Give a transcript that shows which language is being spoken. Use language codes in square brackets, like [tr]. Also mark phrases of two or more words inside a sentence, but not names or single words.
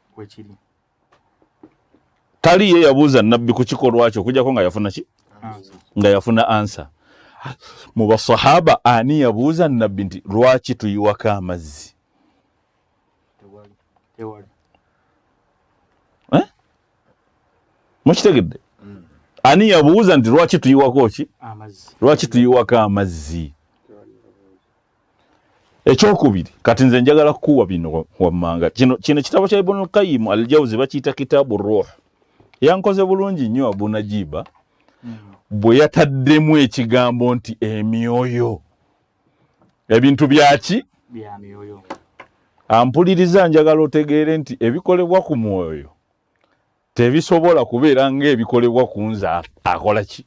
[lg] taliiye yabuuza nabbi ku kikolwa kyo okujjako nga yafuna ki nga yafuna ansa mu basahaba ani yabuuza nabbi nti lwaki tuyiwako amazzi mukitegedde ani yabuuza nti lwaki tuyiwako ki lwaki tuyiwako amazzi ekyokubiri kati nze njagala kukuwa bino wammanga kino kitabo kya Ibn al-Qayyim al-Jawzi bakiyita [ar] كتاب الروح [lg] yankoze bulungi nnyo Abu Najiba bwe yataddemu ekigambo nti emyoyo ebintu byaki bya myoyo ampuliriza njagala otegeere nti ebikolebwa ku mwoyo tebisobola kubeera ng'ebikolebwa ku nze akola ki